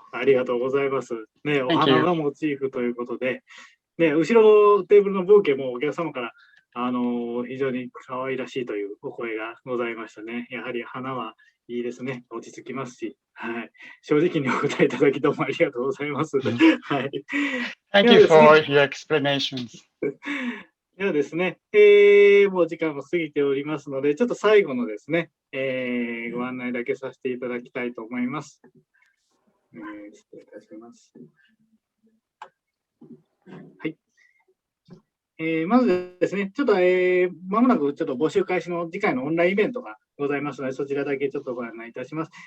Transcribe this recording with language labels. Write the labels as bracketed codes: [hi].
[ja] ありがとうございます。ね、お花がモチーフということで、ね、後ろのテーブルのブーケもお客様から、非常に可愛らしいというお声がございましたね。やはり花はいいですね。落ち着きますし、はい。正直にお答えいただきどうもありがとうございます。はい。 [en] Thank you for your explanations. [ja] ではですね、もう時間も過ぎておりますので、ちょっと最後のですね、ご案内だけさせていただきたいと思います。失礼いたします。はい。まずですね、ちょっと、まもなくちょっと募集開始の次回のオンラインイベントがございますので、そちらだけちょっとご案内いたします。